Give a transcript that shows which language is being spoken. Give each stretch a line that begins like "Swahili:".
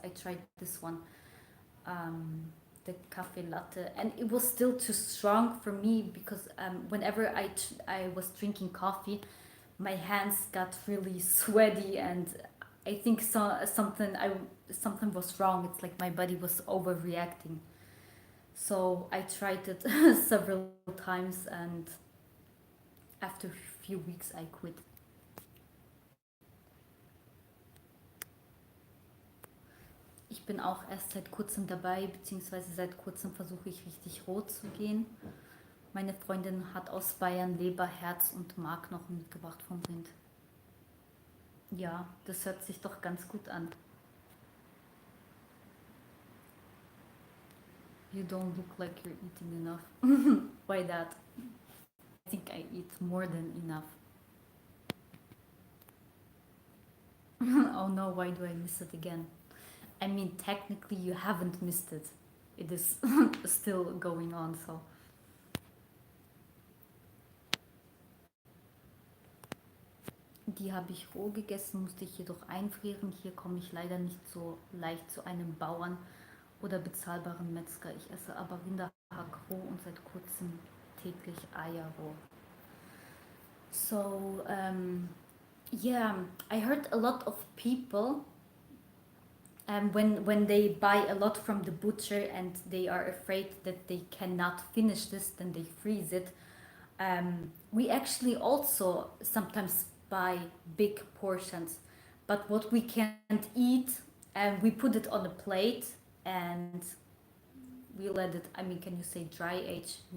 English: I tried this one, the cafe latte, and it was still too strong for me because whenever I was drinking coffee, my hands got really sweaty, and I think something was wrong. It's like my body was overreacting. So I tried it several times, and after a few weeks I quit.
German: Ich bin auch erst seit kurzem dabei, beziehungsweise seit kurzem versuche ich richtig rot zu gehen. Meine Freundin hat aus Bayern Leber, Herz und Markknochen mitgebracht vom Rind. Ja, das hört sich doch ganz gut an.
English: You don't look like you're eating enough. Why that? I think I eat more than enough. Oh no, why do I miss it again? I mean, technically you haven't missed it. It is still going on, so.
German: Die habe ich roh gegessen, musste ich jedoch einfrieren. Hier komme ich leider nicht so leicht zu einem Bauern oder bezahlbaren Metzger. Ich esse aber Rinderhack roh und seit kurzem täglich Eier roh.
English: So, yeah, I heard a lot of people when they buy a lot from the butcher and they are afraid that they cannot finish this, then they freeze it. We actually also sometimes buy big portions, but what we can't eat, we put it on a plate and we let it, I mean, can you say dry age?